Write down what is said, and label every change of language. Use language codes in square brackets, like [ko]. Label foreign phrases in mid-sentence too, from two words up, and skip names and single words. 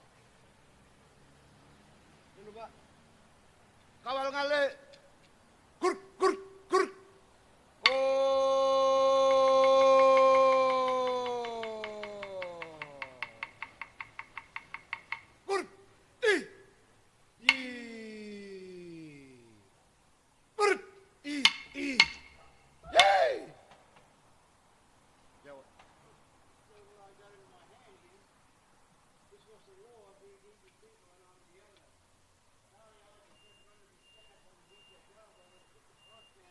[tl] Ano ba? Kawal ngale, kur, kur, kur. Oh. Kur, i. Kur, i. Yay! [en] Yeah, what? So what I got in my hand here, this was the law of these people and on the other. Now you have to just run the staff on the beach of Java and put the cross in.